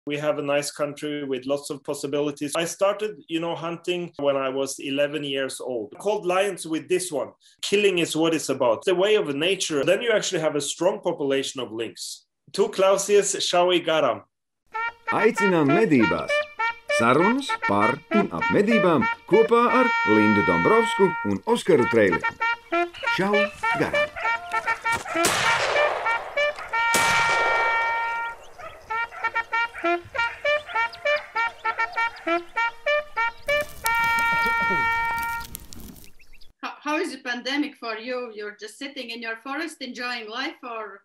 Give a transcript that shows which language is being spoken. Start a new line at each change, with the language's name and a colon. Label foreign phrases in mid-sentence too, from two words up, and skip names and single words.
English: We have a nice country with lots of possibilities. I started, hunting when I was 11 years old. Called lions with this one. Killing is what it's about. The way of nature. Then you actually have a strong population of lynx.
Latvian: Two klausies, Šauj, garām. Aicinām medībās. Sarunas par un ap medībām kopā ar Lindu Dombrovsku un Oskaru Trēliku. Šauj, garām.
English: How is the pandemic for you? You're just sitting in your forest enjoying life, or?